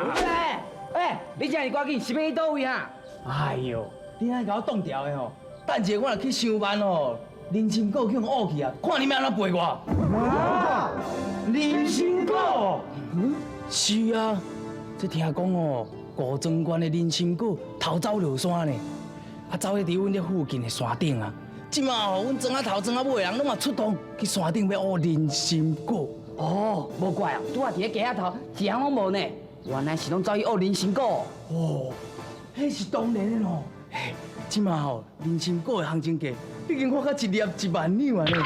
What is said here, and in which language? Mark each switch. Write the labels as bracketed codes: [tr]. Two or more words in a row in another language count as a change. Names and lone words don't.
[nan] 你这么赶紧，是要去倒位啊？哎呦，你安尼甲我挡掉的吼，等下我若去上班哦，人参果去乌去啊，看你们安怎陪我。啊，人参果？是啊，这听讲哦，古庄县的人参果偷走落山呢，走喺伫阮这附近的山顶啊。即马哦，阮庄仔头庄仔尾的人拢嘛出动去山顶要挖人参果。哦，无怪啊，拄啊伫咧街仔头，一项拢无呢。原来是拢走去挖人参果。哦，迄是当然的咯。嘿，即马吼，人参果的行情价已经看到一粒1万两啊呢。